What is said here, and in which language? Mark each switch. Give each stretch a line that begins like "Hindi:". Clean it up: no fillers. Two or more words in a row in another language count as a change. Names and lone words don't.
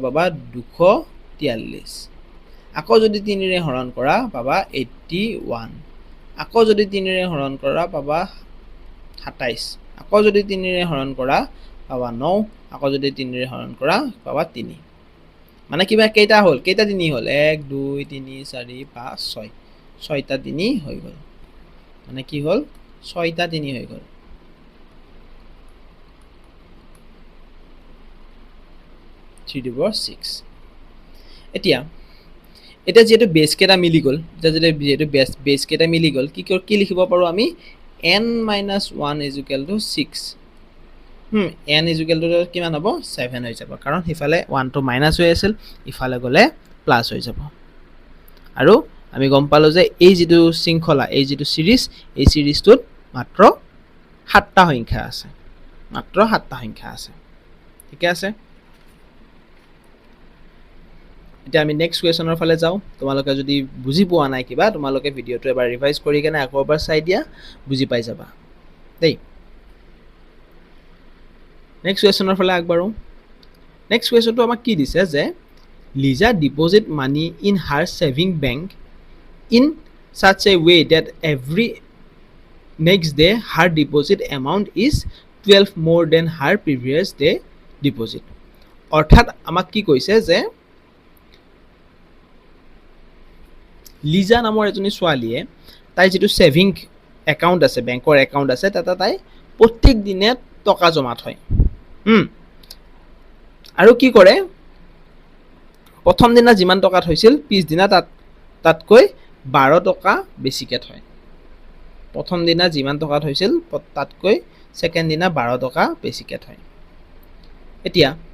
Assamese: পাবা 243 আকৌ যদি 3ৰে হৰণ কৰা পাবা 81 আকৌ যদি 3ৰে হৰণ কৰা পাবা 27 আকৌ যদি 3ৰে হৰণ কৰা পাবা 9 আকৌ যদি 3ৰে হৰণ কৰা পাবা 3 মানে কিবা কেইটা হ'ল কেইটা 3 হ'ল 1 2 3 4 5 6 6টা 3 হৈ গ'ল মানে কি হ'ল 6টা 3 হৈ গ'ল
English: 3 to the power 6
Assamese: এতিয়া যেহেতু বেছ কেইটা মিলি গ'ল যেহেতু বেছ কেইটা মিলি গ'ল কি লিখিব পাৰোঁ আমি
English: n minus 1 is equal to 6 n is equal to
Assamese: কিমান হ'ব 7 হৈ যাব কাৰণ সিফালে 1টো মাইনাছ হৈ আছিল ইফালে গ'লে প্লাছ হৈ যাব আৰু আমি গম পালোঁ যে এই যিটো শৃংখলা এই যিটো সিৰিজ এই সিৰিজটোত মাত্ৰ 7টা সংখ্যা আছে ঠিক আছে এতিয়া আমি
English: next question
Assamese: ফালে যাওঁ তোমালোকে যদি বুজি পোৱা নাই কিবা তোমালোকে ভিডিঅ'টো এবাৰ ৰিভাইজ কৰি কেনে আকৌ এবাৰ চাই দিয়া বুজি পাই যাবা দেই নেক্সট কুৱেশ্যনৰ ফালে আগবাঢ়ো নেক্সট কুৱেশ্যনটো আমাক কি দিছে যে
English: Liza deposit money in her saving bank in such a way that every next day her deposit amount is 12 more than her previous day deposit
Assamese: অৰ্থাৎ আমাক কি কৈছে যে লিজা নামৰ এজনী ছোৱালীয়ে তাই যিটো
English: saving account
Assamese: আছে বেংকৰ একাউণ্ট আছে তাতে তাই প্ৰত্যেক দিনে টকা জমা থয় আৰু কি কৰে প্ৰথম দিনা যিমান টকা থৈছিল পিছদিনা তাতকৈ 12 টকা বেছিকৈ থয় প্ৰথম দিনা যিমান টকা থৈছিল তাতকৈ ছেকেণ্ড দিনা 12 টকা বেছিকৈ থয় এতিয়া